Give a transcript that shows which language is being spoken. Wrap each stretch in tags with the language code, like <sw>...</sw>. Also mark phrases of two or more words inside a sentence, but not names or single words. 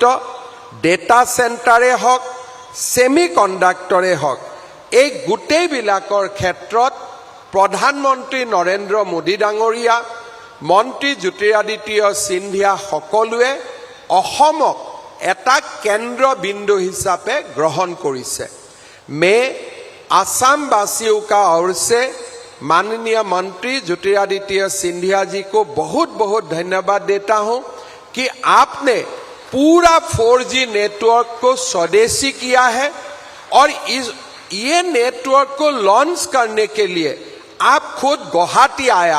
<as>ডেটা চেণ্টাৰে হওক, ছেমি কণ্ডাক্টৰে হওক, এই গোটেইবিলাকৰ ক্ষেত্ৰত প্ৰধানমন্ত্ৰী নৰেন্দ্ৰ মোদী ডাঙৰীয়া, মন্ত্ৰী জ্যোতিৰাদিত্য সিন্ধিয়া সকলোৱে অসমক এটা কেন্দ্ৰবিন্দু হিচাপে গ্ৰহণ কৰিছে।</as> <hi>मैं असम वासियों का ओर से माननीय मंत्री ज्योतिरादित्य सिंधिया जी को बहुत बहुत धन्यवाद देता हूं कि आपने पूरा 4G नेटवर्क को स्वदेशी किया है। और ये नेटवर्क को लॉन्च करने के लिए आप खुद गुवाहाटी आया।</hi>